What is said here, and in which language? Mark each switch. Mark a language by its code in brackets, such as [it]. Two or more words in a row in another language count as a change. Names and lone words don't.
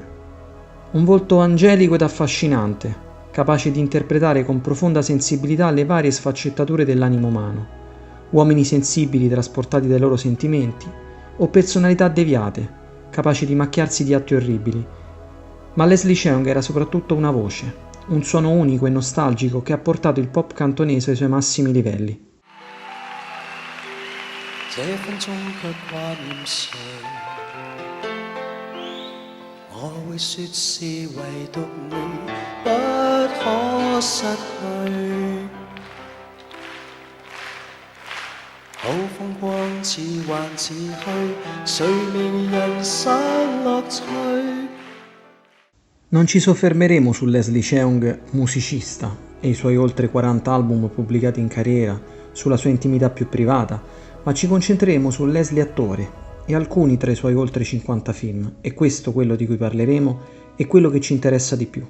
[it] Un volto angelico ed affascinante, capace di interpretare con profonda sensibilità le varie sfaccettature dell'animo umano, uomini sensibili trasportati dai loro sentimenti, o personalità deviate, capaci di macchiarsi di atti orribili. Ma Leslie Cheung era soprattutto una voce, un suono unico e nostalgico che ha portato il pop cantonese ai suoi massimi livelli. [yue] 這分鐘卻掛念誰？我會說是唯獨你不可失去。好風光似幻似虛，誰明人生樂趣？ [it] Non ci soffermeremo su Leslie Cheung, musicista, e i suoi oltre 40 album pubblicati in carriera, sulla sua intimità più privata, ma ci concentreremo su Leslie attore e alcuni tra i suoi oltre 50 film, e questo, quello di cui parleremo, è quello che ci interessa di più.